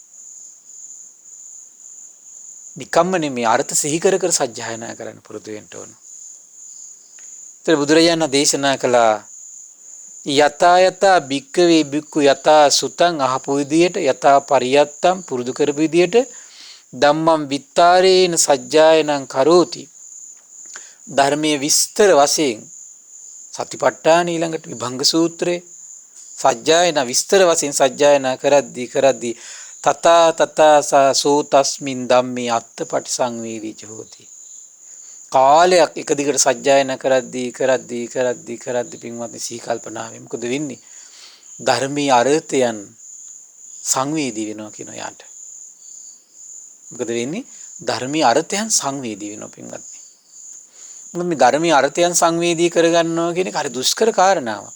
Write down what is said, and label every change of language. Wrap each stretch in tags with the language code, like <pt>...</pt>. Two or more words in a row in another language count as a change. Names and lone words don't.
<si>නිකම්ම නෙමෙයි අර්ථ සිහි කර සජ්ජායනා කරන්න පුරුදු වෙන්න ඕන. ඒතර බුදුරජාණන් දේශනා කළා</si> <pi>යතා යතා භික්කවේ භික්ඛු යතා සුතං</pi> <si>අහපු විදියට</si> <pi>යතා පරියත්තම්</pi> <si>පුරුදු කරපු විදියට</si> <pi>ධම්මං විත්තාරේන සජ්ජායනං කරෝති.</pi> <si>ධර්මයේ විස්තර වශයෙන් සතිපට්ඨාන ඊළඟට විභංග සූත්‍රේ සජ්ජායන විස්තර වශයෙන් සජ්ජායනා කරද්දී</si> <pi>තථා සෝ තස්මින් ධම්මේ අත්ථපටිසංවේදීච හෝති.</pi> <si>කාලයක් එක දිගට සජ්ජායනා කරද්දී පින්වත්නි සී කල්පනාවෙන් මොකද වෙන්නේ? ධර්මීය අර්ථයන් සංවේදී වෙනවා කියන යාට. මොකද වෙන්නේ? ධර්මීය අර්ථයන් සංවේදී වෙනවා පින්වත්නි. මොකද මේ ධර්මීය අර්ථයන් සංවේදී කරගන්නවා කියන එක හරි දුෂ්කර කාරණාවක්.</si>